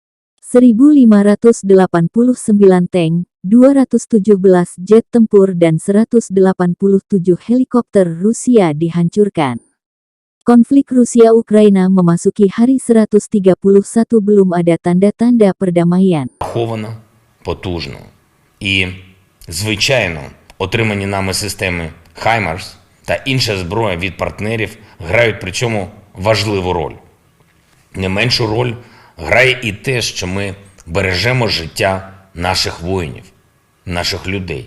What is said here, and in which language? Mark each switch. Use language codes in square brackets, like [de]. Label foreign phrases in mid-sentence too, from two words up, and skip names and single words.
[id] 1.589 tank, 217 jet tempur dan 187 helikopter Rusia dihancurkan. Konflik Rusia-Ukraina memasuki hari 131 belum ada tanda-tanda perdamaian. [uk] Раховано, потужно. І, звичайно, отримані нами системи «Хаймарс» та інша зброя від партнерів грають при цьому важливу роль. Не меншу роль грає і те, що ми бережемо життя наших воїнів, наших людей.